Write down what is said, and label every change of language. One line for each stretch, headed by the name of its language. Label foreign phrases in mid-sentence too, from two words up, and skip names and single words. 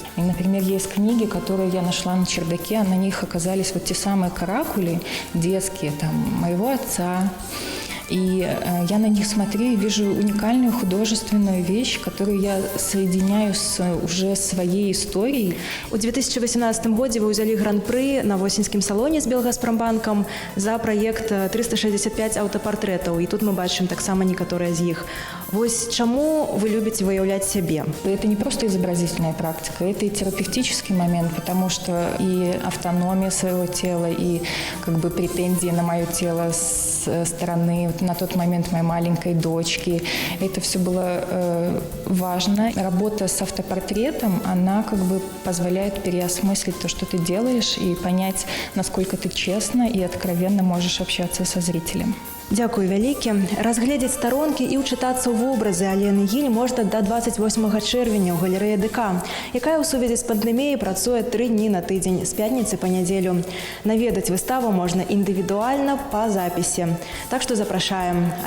Russian: И, например, есть книги, которые я нашла на чердаке, на них оказались вот те самые каракули детские, там, моего отца. И я на них смотрю и вижу уникальную художественную вещь, которую я соединяю с уже своей историей.
Belarusian: У 2018 годзе вы ўзялі гран-пры на восеньскім салоне з Белгазпромбанкам за праект 365 аўтапартрэтаў. І тут мы бачым таксама некаторыя з іх. Вось чаму вы любіце выяўляць сябе?
Russian: Это не просто изобразительная практика, это и терапевтический момент, потому что и автономия своего тела, и как бы претензии на мое тело с стороны на тот момент моей маленькой дочки. Это все было важно. Работа с автопортретом, она как бы позволяет переосмыслить то, что ты делаешь, и понять, насколько ты честно и откровенно можешь общаться со зрителем.
Belarusian: Дзякуй вялікі. Разгледзець старонкі і ўчытацца ў вобразы Алены Гіль можна да 28 чэрвеня ў галерэі ДК, якая ў сувязі з пандэміяй працуе 3 дні на тыдзень, з пятніцы па нядзелю. Наведаць выставу можна індывідуальна па запісе. Так што запрашаем.